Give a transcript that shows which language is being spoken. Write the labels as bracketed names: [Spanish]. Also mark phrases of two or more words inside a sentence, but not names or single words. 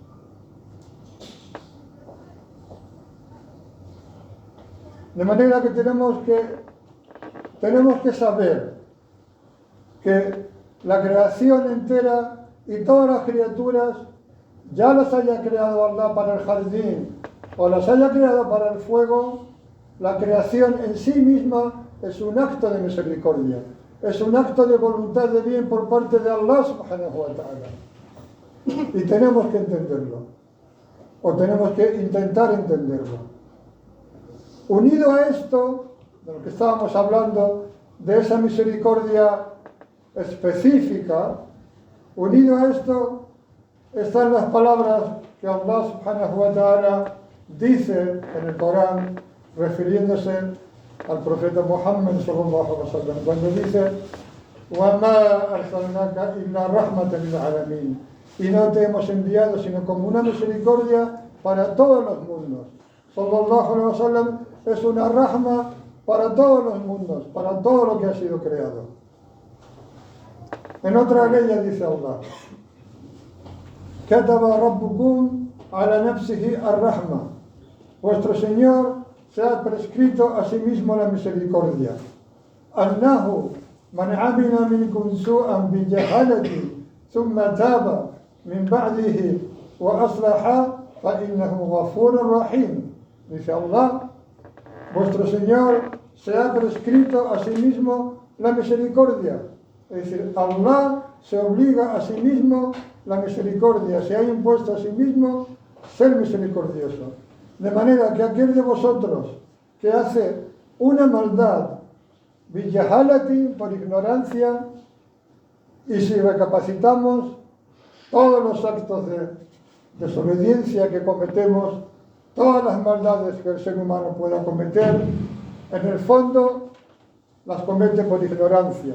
[Spanish] De manera que tenemos que saber que la creación entera y todas las criaturas, ya las haya creado Allah para el jardín o las haya creado para el fuego, la creación en sí misma es un acto de misericordia, es un acto de voluntad de bien por parte de [Arabic] الله سبحانه وتعالى. [Spanish] Y tenemos que entenderlo, o tenemos que intentar entenderlo. Unido a esto, de lo que estábamos hablando, de esa misericordia específica, unido a esto están las palabras que [Arabic] الله سبحانه وتعالى [Spanish] dice en el Corán, refiriéndose al profeta Muhammad [Arabic] صلى الله عليه وسلم, [Spanish] cuando dice: [Arabic] وَمَا أَرْسَلْنَاكَ إِلَّا رَحْمَةً لِلْعَالَمِينَ, [Spanish] y no te hemos enviado sino como una misericordia para todos los mundos. [Arabic] صلى الله عليه وسلم [Spanish] es una rahma para todos los mundos, para todo lo que ha sido creado. En otra ley dice Allah: [Arabic] كَتَبَ رَبُّكُمْ عَلَى نَفْسِهِ الرَّحْمَةَ, [Spanish] vuestro Señor se ha prescrito a sí mismo la misericordia. [Arabic] أَنَّهُ مَنْ عَمِلَ مِنْكُمْ سُوءًا بِجَهَالَةٍ ثُمَّ تَابَ مِنْ بَعْدِهِ وَأَصْلَحَ فَإِنَّهُ غَفُورٌ رَحِيمٌ. [Spanish] Dice Allah: vuestro Señor se ha prescrito a sí mismo la misericordia. Es decir, Allah se obliga a sí mismo la misericordia, se ha impuesto a sí mismo ser misericordioso. De manera que aquel de vosotros que hace una maldad, bijahalati, por ignorancia, y si recapacitamos todos los actos de desobediencia que cometemos, todas las maldades que el ser humano pueda cometer, en el fondo las comete por ignorancia.